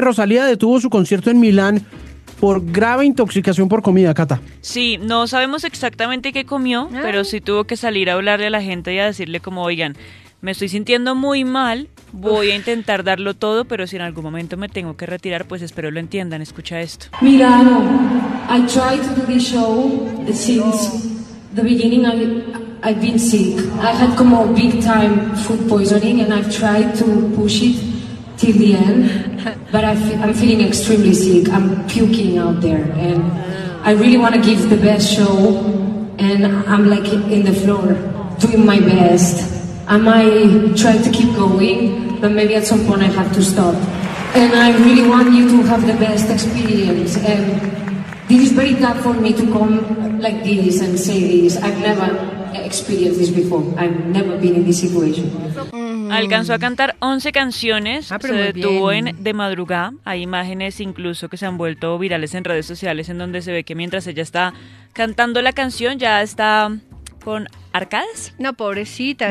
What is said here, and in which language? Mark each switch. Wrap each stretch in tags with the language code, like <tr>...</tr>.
<es>Rosalía detuvo su concierto en Milán por grave intoxicación por comida, Cata. Sí, no sabemos exactamente qué comió, pero sí tuvo que salir a hablarle a la gente y a decirle como, oigan, me estoy sintiendo muy mal, voy a intentar darlo todo, pero si en algún momento me tengo que retirar, pues espero lo entiendan. Escucha esto.</es> <en>Milano, I tried to do this show since the beginning. I've been sick. I had</en> <es>como</es> <en>big time food poisoning and I've tried to push it till the end, but I'm feeling extremely sick. I'm puking out there and I really want to give the best show and I'm like in the floor doing my best. I might try to keep going, but maybe at some point I have to stop. And I really want you to have the best experience. And this is very tough for me to come like this and say this. I've never experienced this before. I've never been in this situation.</en> <es>Alcanzó a cantar 11 canciones, se detuvo en De Madrugada. Hay imágenes incluso que se han vuelto virales en redes sociales en donde se ve que mientras ella está cantando la canción ya está con arcadas. No, pobrecita.</es>